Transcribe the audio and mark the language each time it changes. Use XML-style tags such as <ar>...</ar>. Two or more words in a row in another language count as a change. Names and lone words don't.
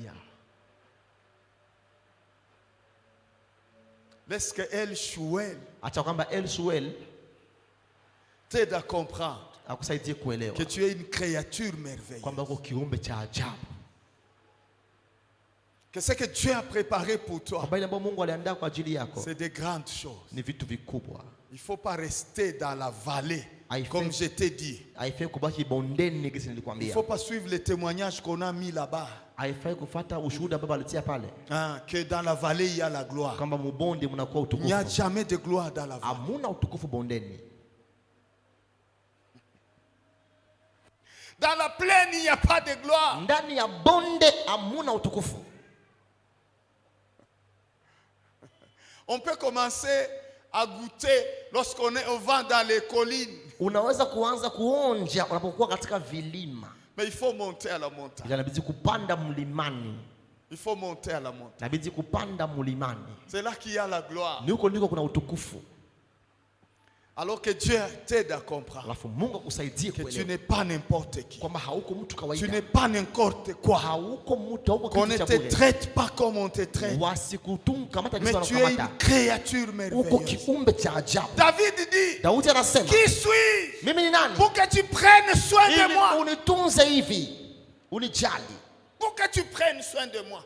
<fr>Laisse que El Shuel t'aide à comprendre que tu es une créature merveilleuse, que ce que Dieu a préparé pour toi, c'est des grandes choses. Il ne faut pas rester dans la vallée, comme je t'ai dit. Il ne faut pas suivre les témoignages qu'on a mis là-bas.</fr> <sw>haifai kufuata ushuhuda baba alitia pale.</sw> <fr>Que dans la vallée il y a la gloire.</fr> <sw>Kama mbonde mnakuwa utukufu.</sw> <fr>Il n'y a jamais de gloire dans la vallée.</fr> <sw>Hamuna utukufu bondeni.</sw> <fr>Dans la plaine il n'y a pas de gloire.</fr> <sw>Ndani ya bonde hamuna utukufu.</sw> <fr>On peut commencer à goûter lorsqu'on va dans les collines.</fr> <sw>Unaweza kuanza kuonja unapokuwa katika vilima.</sw> <fr>Mais il faut monter à la montagne.</fr> <sw>Inabidi kupanda mlimani.</sw> <fr>Il faut monter à la montagne.</fr> <sw>Inabidi kupanda mlimani.</sw> <fr>C'est là qu'il y a la gloire.</fr> <sw>Ni huko ndiko kuna utukufu.</sw> <fr>Alors que Dieu t'aide à comprendre.</fr> <sw>Alafu Mungu akusaidie</sw> <fr>que</fr> <sw>kuelewa.</sw> <fr>Tu n'es pas n'importe qui.</fr> <sw>Kwamba hauko mtu kawaida.</sw> <fr>Tu n'es pas n'importe quoi.</fr> <sw>Hauko mtu hauko</sw> <fr>qu'on ne te traite pas comme on te traite. Mais tu es une créature merveilleuse. David dit, qui suis-je pour que tu prennes soin de moi? Pour que tu prennes soin de moi.</fr>